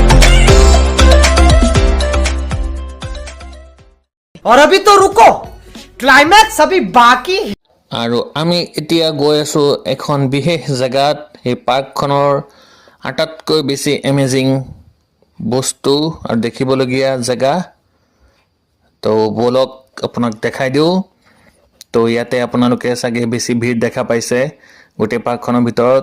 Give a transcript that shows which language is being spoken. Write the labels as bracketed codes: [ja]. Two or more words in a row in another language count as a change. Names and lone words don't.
[hi] और अभी तो रुको, क्लाइमैक्स अभी बाकी है। [as] আৰু আমি এতিয়া গৈ আছোঁ এখন বিশেষ জেগাত। এই পাৰ্কখনৰ আটাইতকৈ বেছি এমেজিং বস্তু আৰু দেখিবলগীয়া জেগা। তো ব'লক আপোনাক দেখাই দিওঁ। তো ইয়াতে আপোনালোকে চাগে বেছি ভিৰ দেখা পাইছে গোটেই পাৰ্কখনৰ ভিতৰত।